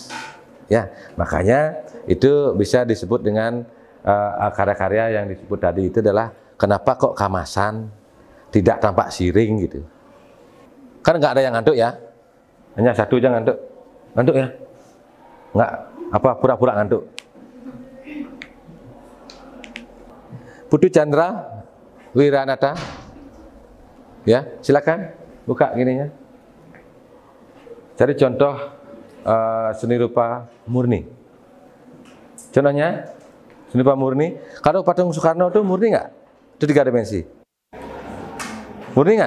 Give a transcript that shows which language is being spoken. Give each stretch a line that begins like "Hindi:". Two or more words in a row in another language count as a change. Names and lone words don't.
Indonesian: Ya, makanya itu bisa disebut dengan karya-karya yang disebut tadi itu adalah kenapa kok Kamasan tidak tampak siring gitu. Kan nggak ada yang ngantuk ya, hanya satu aja ngantuk ya, nggak apa pura-pura ngantuk. Putu Chandra Wiranata, ya silakan buka gininya. Cari contoh seni rupa murni. Contohnya seni rupa murni. Kalau patung Soekarno itu murni nggak? Itu 3 dimensi. Murni nggak?